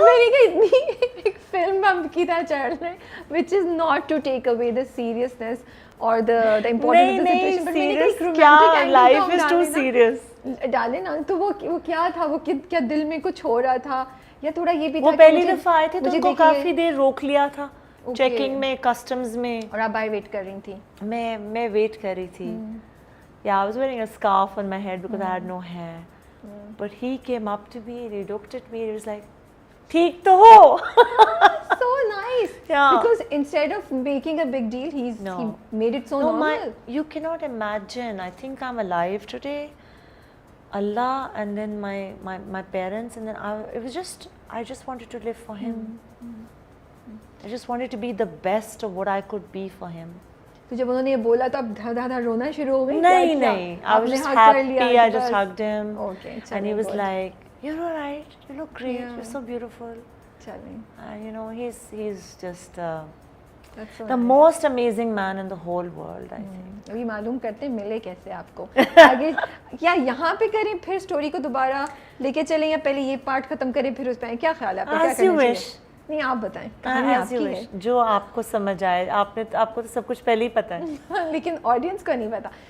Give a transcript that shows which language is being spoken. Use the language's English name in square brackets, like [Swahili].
[Urdu] میں نے کہا اتنی ایک فلم بم کی طرح چل رہے ہیں [English] which is not to take away the seriousness or the importance of the situation, but [Urdu] میں نے کہا ایک romantic [English] life is too serious. [Urdu] ڈالے نا. تو وہ کیا تھا, وہ کیا دل میں کچھ ہو رہا تھا یا تھوڑا یہ بھی تھا وہ پہلی دفعہ آئے تھے تو ان کو کافی دیر روک لیا تھا چیکنگ میں, کسٹمز میں, اور آپ بائی ویٹ کر رہی تھی. میں ویٹ کر رہی تھی. [English] I was wearing a scarf on my head because I had no hair. But he came up to me and he looked at me and he was like, [Urdu] ٹھیک تو ہو. [English] So nice. Yeah. Because instead of making a big deal, he made it so normal. You cannot imagine. I think I'm alive today. Allah and then my parents and then I just wanted to live for him. I just wanted to be the best of what I could be for him. [Urdu] تو جب انہوں نے یہ بولا تو اب دھڑ رونا شروع ہو گئی؟ نہیں, [English] I was just happy. I just hugged him. Okay. And he was like, you're all right, you look great, you're so beautiful. [Urdu] چلیں. [English] He's just the most amazing man in the whole world, I think. [Urdu] ابھی معلوم کرتے ہیں ملے کیسے آپ کو آگے, کیا یہاں پہ کریں پھر اسٹوری کو دوبارہ لے کے چلیں یا پہلے یہ پارٹ ختم کریں پھر اس پہ کیا خیال ہے آپ کا, کیا کرنا چاہیے؟ نہیں آپ بتائیں, کہانی آپ کی ہے, جو آپ کو سمجھ آئے. آپ کو تو سب کچھ پہلے ہی پتہ ہے لیکن آڈینس کو نہیں پتا.